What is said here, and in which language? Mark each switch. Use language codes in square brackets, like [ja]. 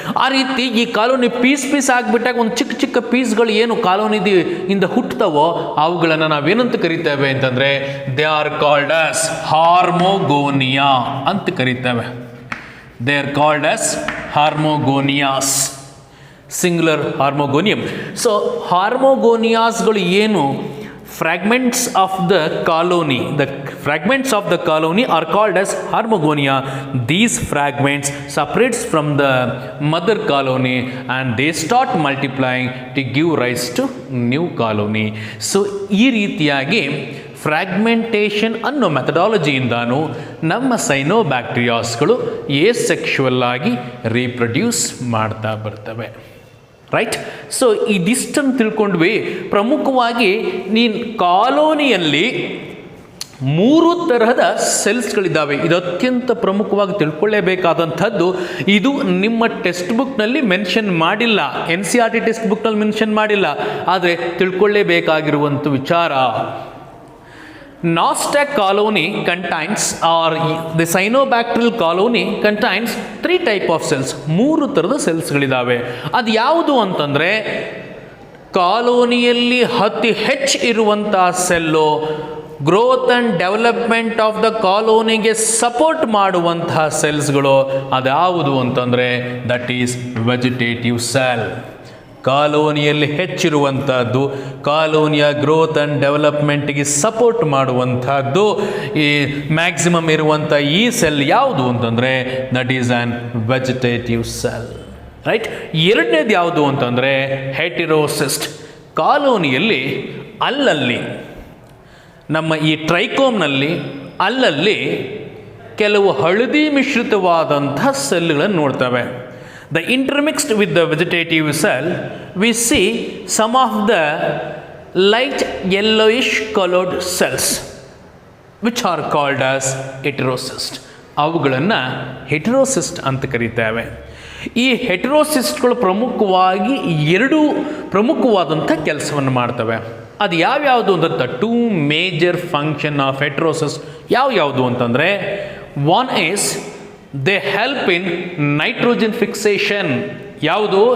[kn] ಆ ರೀತಿ ಈ ಕಾಲೋನಿ ಪೀಸ್ ಆಗಿಬಿಟ್ಟಾಗ ಒಂದು ಚಿಕ್ಕ ಚಿಕ್ಕ ಪೀಸ್ಗಳು ಏನು ಕಾಲೋನಿದಿ ಇಂದ ಹುಟ್ಟುತ್ತವೋ ಅವುಗಳನ್ನು ನಾವೇನಂತ ಕರಿತೇವೆ ಅಂತಂದರೆ [en] they are called as hormogonia [kn] ಅಂತ ಕರಿತೇವೆ. [en] They are called as hormogonias, singular hormogonium. [kn] So ಹಾರ್ಮೋಗೋನಿಯಾಸ್ಗಳು ಏನು? [en] fragments of the fragments of the colony are called as Harmogonia. These fragments separates from the mother colony and they start multiplying to give rise to new colony. [kn] So ಈ ರೀತಿಯಾಗಿ fragmentation ಅನ್ನೋ ಮೆಥಡಾಲಜಿಯಿಂದಾನು ನಮ್ಮ ಸೈನೋಬ್ಯಾಕ್ಟೀರಿಯಾಸ್ಗಳು ಏಸೆಕ್ಷುವಲ್ ಆಗಿ reproduce ಮಾಡ್ತಾ ಬರ್ತವೆ. Right. So ಇದಿಷ್ಟನ್ನು ತಿಳ್ಕೊಂಡ್ವಿ. ಪ್ರಮುಖವಾಗಿ ನೀನು ಕಾಲೋನಿಯಲ್ಲಿ 3 ತರಹದ ಸೆಲ್ಸ್ಗಳಿದ್ದಾವೆ. ಇದು ಅತ್ಯಂತ ಪ್ರಮುಖವಾಗಿ ತಿಳ್ಕೊಳ್ಳೇಬೇಕಾದಂಥದ್ದು. ಇದು ನಿಮ್ಮ ಟೆಕ್ಸ್ಟ್ ಬುಕ್ನಲ್ಲಿ ಮೆನ್ಷನ್ ಮಾಡಿಲ್ಲ, NCERT ಟೆಕ್ಸ್ಟ್ ಬುಕ್ನಲ್ಲಿ ಮೆನ್ಷನ್ ಮಾಡಿಲ್ಲ, ಆದರೆ ತಿಳ್ಕೊಳ್ಳೇಬೇಕಾಗಿರುವಂಥ ವಿಚಾರ. [en] Nostoc colony contains, or the cyanobacterial colony contains 3 type of cells. [kn] 3 ಥರದ ಸೆಲ್ಸ್ಗಳಿದ್ದಾವೆ. ಅದು ಯಾವುದು ಅಂತಂದರೆ ಕಾಲೋನಿಯಲ್ಲಿ ಅತಿ ಹೆಚ್ಚು ಇರುವಂತಹ cell, [en] growth and development of the [kn] ಕಾಲೋನಿಗೆ support ಮಾಡುವಂತಹ ಸೆಲ್ಸ್ಗಳು ಅದ್ಯಾವುದು ಅಂತಂದರೆ [en] That is vegetative cell. [kn] ಕಾಲೋನಿಯಲ್ಲಿ ಹೆಚ್ಚಿರುವಂಥದ್ದು, ಕಾಲೋನಿಯ ಗ್ರೋತ್ ಆ್ಯಂಡ್ ಡೆವಲಪ್ಮೆಂಟ್ಗೆ ಸಪೋರ್ಟ್ ಮಾಡುವಂಥದ್ದು ಈ ಮ್ಯಾಕ್ಸಿಮಮ್ ಇರುವಂಥ ಈ ಸೆಲ್ ಯಾವುದು ಅಂತಂದರೆ [en] That is an vegetative cell. [kn] Right. ಎರಡನೇದು ಯಾವುದು ಅಂತಂದರೆ ಹೆಟಿರೋಸಿಸ್ಟ್. ಕಾಲೋನಿಯಲ್ಲಿ ಅಲ್ಲಲ್ಲಿ ನಮ್ಮ ಈ ಟ್ರೈಕೋಮ್ನಲ್ಲಿ ಅಲ್ಲಲ್ಲಿ ಕೆಲವು ಹಳದಿ ಮಿಶ್ರಿತವಾದಂಥ ಸೆಲ್ಗಳನ್ನು ನೋಡ್ತವೆ. [en] The intermixed with the vegetative cell, we see some of the light yellowish colored cells which are called as heterocyst. [kn] ಅವುಗಳನ್ನು ಹೆಟೆರೋಸಿಸ್ಟ್ ಅಂತ ಕರೀತೇವೆ. ಈ ಹೆಟೆರೋಸಿಸ್ಟ್ಗಳು ಪ್ರಮುಖವಾಗಿ 2 ಪ್ರಮುಖವಾದಂಥ ಕೆಲಸವನ್ನು ಮಾಡ್ತವೆ. ಅದು ಯಾವ್ಯಾವುದು ಅಂದರೆ [en] the 2 major function of heterocyst [kn] ಯಾವ್ಯಾವುದು ಅಂತಂದರೆ, [en] One is they help in nitrogen fixation. [kn] ಯಾವುದು?